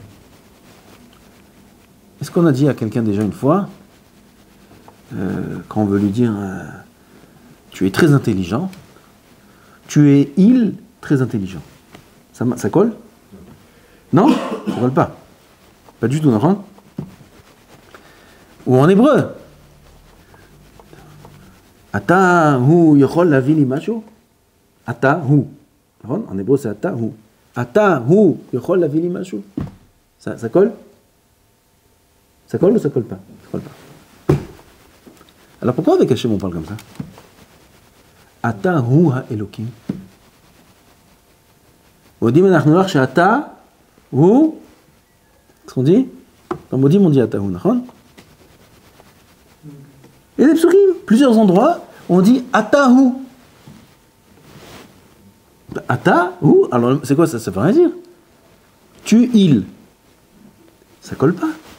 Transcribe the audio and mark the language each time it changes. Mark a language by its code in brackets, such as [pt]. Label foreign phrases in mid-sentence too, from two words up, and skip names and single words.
[fr] Est-ce qu'on a dit à quelqu'un déjà une fois, quand on veut lui dire tu es très intelligent, tu es il très intelligent. Ça colle? Non? Ça colle pas. Pas du tout, non? Ou en hébreu. [he] אתה הוא יכול להביא לי משהו. אתה הוא. [fr] En hébreu c'est [he] אתה הוא. אתה הוא יכול להביא לי משהו. [fr] Ça colle? Ça colle ou ça colle pas? Ça colle pas. Alors pourquoi avec Hachem on parle comme ça? [he] אתה הוא האלוקים. מודים אנחנו לך שאתה הוא. [fr] Qu'est-ce qu'on dit? Dans Modim on dit [he] אתה הוא, [fr] nachon? Et les psukim, plusieurs endroits, on dit Atahu. Atahu, alors c'est quoi ça? Ça veut rien dire. Tu, il. Ça colle pas.